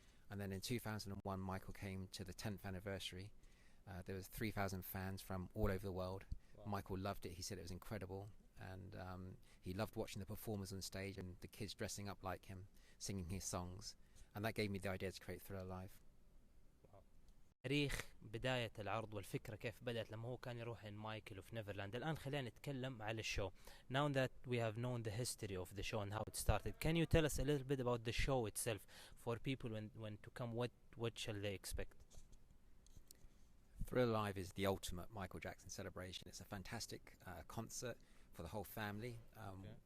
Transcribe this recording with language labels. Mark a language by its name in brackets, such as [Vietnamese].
[English] And then in 2001 Michael came to the 10th anniversary. There was 3,000 fans from all over the world. Wow. Michael loved it. He said it was incredible, and he loved watching the performers on stage and the kids dressing up like him, singing his songs, and that gave me the idea to create Thriller Live. [Arabic] تاريخ بداية العرض والفكرة كيف بدأت لما هو كان يروح in مايكل في نيفرلاند. الآن خلينا نتكلم على الشو. [English] Now that we have known the history of the show and how it started, can you tell us a little bit about the show itself for people when to come? What shall they expect? Thriller Live is the ultimate Michael Jackson celebration. It's a fantastic concert for the whole family. Okay.